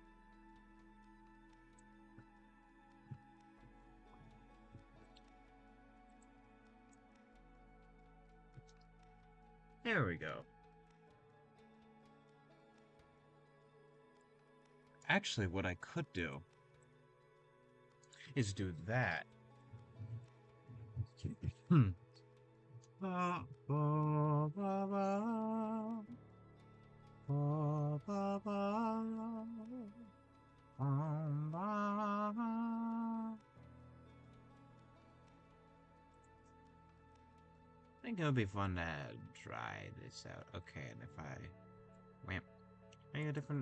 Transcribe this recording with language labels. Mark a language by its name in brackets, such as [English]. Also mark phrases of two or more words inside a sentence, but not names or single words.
[English] There we go. Actually, what I could do is do that. Hmm. Ba, ba, ba, ba, ba, ba, ba, ba. I think it would be fun to try this out. Okay, and if I... Wait, are you a different...